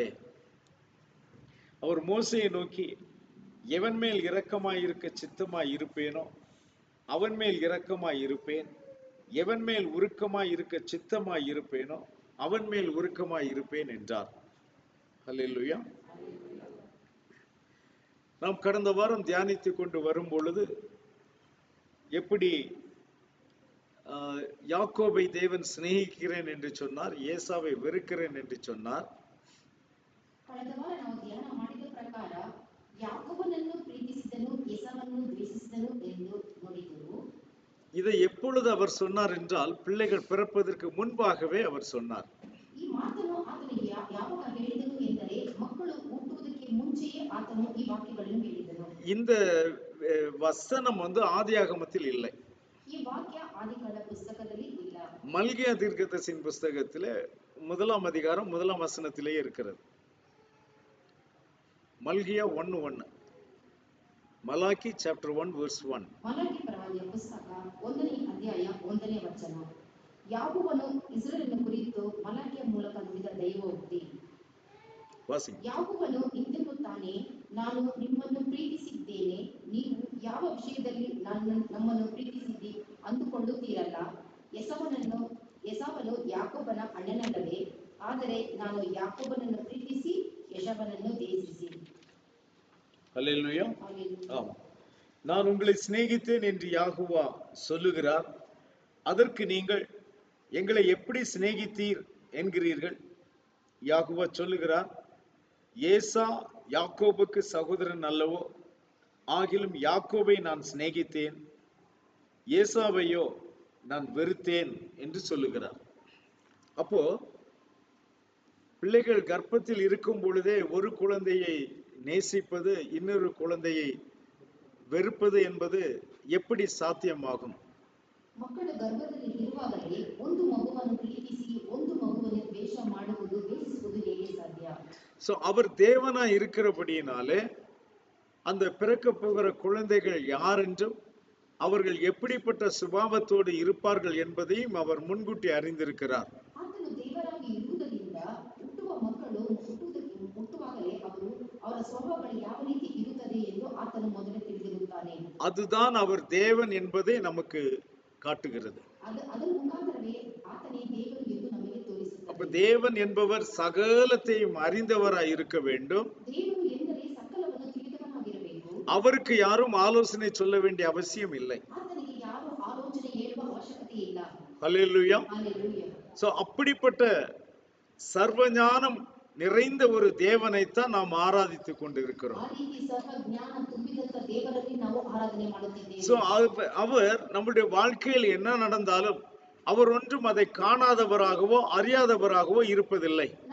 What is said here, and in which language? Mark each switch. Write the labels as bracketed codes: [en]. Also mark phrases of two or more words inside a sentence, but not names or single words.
[ta] அவர் மோசேயை நோக்கி, எவன் மேல் இரக்கமாய் இருக்க சித்தமாய் இருப்பேனோ அவன் மேல் இரக்கமாய் இருப்பேன், எவன் மேல் உருக்கமாய் இருக்க சித்தமாய் இருப்பேனோ அவன் மேல் உருக்கமாய் இருப்பேன் என்றார். அல்லேலூயா. நாம் கடந்த வாரம் தியானித்துக் கொண்டு வரும் பொழுது எப்படி யாக்கோபை தேவன் சிநேகிக்கிறேன் என்று சொன்னார், ஏசாவை வெறுக்கிறேன் என்று சொன்னார். [kn] ಕಳೆದ ವಾರ ನಾವು ಧ್ಯಾನ ಮಾಡಿದ ಪ್ರಕಾರ ಯಾಕೋಬನನ್ನು ಪ್ರೀತಿಸಿದನು, ಏಸಾವನ್ನು ದ್ವೇಷಿಸಿದನು ಎಂದು ನೋಡಿದೆವು. [ta] இதை எப்பொழுது அவர் சொன்னார் என்றால், பிள்ளைகள் பிறப்பதற்கு முன்பாகவே அவர் சொன்னார். [kn] ಈ ಮಾತನ್ನು ಆತನು ಯಾವಾಗ ಹೇಳಿದನು ಎಂದರೆ, ಮಕ್ಕಳು ಹುಟ್ಟುವುದಕ್ಕೆ ಮುಂಚೆಯೇ ಆತನು ಈ ವಾಕ್ಯಗಳನ್ನು ಹೇಳಿದನು. [ta] இந்த வசனம் ஆதியாகமத்தில் இல்லை. [kn] ಈ ವಾಕ್ಯ ಆದಿಕಾಂಡ ಪುಸ್ತಕದಲ್ಲಿ ಇಲ್ಲ. [ta] மல்கியா தீர்க்கதரிசியின் புஸ்தகத்திலே 1ஆம் அதிகாரம் 1ஆம் வசனத்திலே இருக்கிறது. மல்கியா 1:1. மலாக்கி [en] chapter 1 verse 1. [kn] ಮಲಾಕಿ ಪ್ರವಾದಿಯ ಪುಸ್ತಕ 1ನೇ ಅಧ್ಯಾಯ 1ನೇ ವಚನ. ಯಾಕೋಬನು ಇಸ್ರಾಯೇಲನ ಕುರಿತು ಮಲಾಕಿಯ ಮೂಲಕ ನುಡಿದ ದೈವೋಕ್ತಿ. ಯಾಕೋಬನು ಇಂತೆನ್ನುತ್ತಾನೆ, ನಾನು ನಿಮ್ಮನ್ನು ಪ್ರೀತಿಸಿದ್ದೇನೆ, ನೀವು ಯಾವ ವಿಷಯದಲ್ಲಿ ನಮ್ಮನ್ನು ಪ್ರೀತಿಸಿದ್ದಿ ಅಂದುಕೊಳ್ಳುತ್ತೀರಲ್ಲ. ಎಸಾವನು ಯಾಕೋಬನ ಅಣ್ಣನಲ್ಲವೇ? ಆದರೆ ನಾನು ಯಾಕೋಬನನ್ನು ಪ್ರೀತಿಸಿ ಎಸಾವನನ್ನು ದ್ವೇಷಿಸಿ. [ta] அல்லேலூயா. ஆம், நான் உங்களை சிநேகித்தேன் என்று யாகோவா சொல்லுகிறார். அதற்கு நீங்கள் எங்களை எப்படி சிநேகித்தீர் என்கிறீர்கள்? யாகோவா சொல்லுகிறார், ஏசா யாக்கோபுக்கு சகோதரன் அல்லவோ? ஆகிலும் யாக்கோபை நான் சிநேகித்தேன், ஏசாவையோ நான் வெறுத்தேன் என்று சொல்லுகிறார். அப்போ பிள்ளைகள் கர்ப்பத்தில் இருக்கும் பொழுதே ஒரு குழந்தையை நேசிப்பது, இன்னொரு குழந்தையை வெறுப்பது என்பது எப்படி சாத்தியமாகும்? [kn] ಮಕ್ಕಳು ಗರ್ಭದಲ್ಲಿ ಇರುವಾಗಲೇ ಒಂದು ಮಗುವನ್ನು ಪ್ರೀತಿಸಿ ಒಂದು ಮಗುವನ್ನು ದ್ವೇಷ ಮಾಡುವುದು, ದ್ವೇಷಿಸುವುದು ಹೇಗೆ ಸಾಧ್ಯ? [ta] சோ அவர் தேவனா இருக்கிறபடியினாலே அந்த பிறக்க போகிற குழந்தைகள் யார் என்றும் அவர்கள் எப்படிப்பட்ட சுபாவத்தோடு இருப்பார்கள் என்பதையும் அவர் முன்கூட்டி அறிந்திருக்கிறார். [kn] ಆತನು ದೇವರಾಗಿ ಇರುವುದರಿಂದ ಹುಟ್ಟುವ ಮಕ್ಕಳು ಹುಟ್ಟುವಾಗಲೇ ಅವರ ಸ್ವಭಾವಗಳು ಯಾವ ರೀತಿ ಇರುತ್ತದೆ ಎಂದು ಆತನು ಮೊದಲೇ ತಿಳಿದಿರುತ್ತಾನೆ. [ta] அதுதான் அவர் தேவன் என்பதை நமக்கு காட்டுகிறது. [kn] ಅದರ ಮುಖಾಂತರವೇ ಆತನೇ ದೇವರು ಎಂದು ನಮಗೆ ತೋರಿಸುತ್ತದೆ. [ta] அப்ப தேவன் என்பவர் சகலத்தையும் அறிந்தவராய் இருக்க வேண்டும். [kn] ದೇವರು ಎಂದರೆ ಸಕಲವನ್ನು ತಿಳಿದವನಾಗಿರಬೇಕು. [ta] அவருக்கு யாரும் ஆலோசனை சொல்ல வேண்டிய அவசியம் இல்லை. [kn] ಆತನಿಗೆ ಯಾರು ಆಲೋಚನೆ ಹೇಳುವ ಅವಶ್ಯಕತೆ ಇಲ್ಲ. [ta] ஹல்லேலூயா. ஹல்லேலூயா. சோ அப்படிப்பட்ட சர்வஞானம் நிறைந்த ஒரு தேவனைத்தான் நாம் ஆராதித்துக் கொண்டிருக்கிறோம். அவர் நம்முடைய வாழ்க்கையில் என்ன நடந்தாலும் அவர் ஒன்றும் அதை காணாதவராகவோ அறியாதவராகவோ இருப்பதில்லை.